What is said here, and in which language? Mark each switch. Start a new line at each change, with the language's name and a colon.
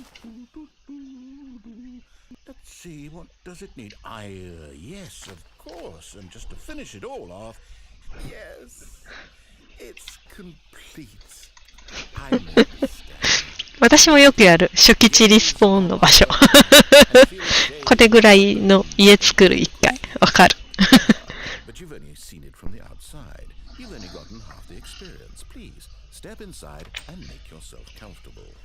English: Let's see, what does it need? Yes, of course. And just to finish it all off, yes, it's complete. I understand.
Japanese: 私もよくやる。初期値リスポーンの場所。これぐらいの家作る一回。わかる。
English: But you've only seen it from the outside. You've only gotten half the experience. Please, step inside and make yourself comfortable.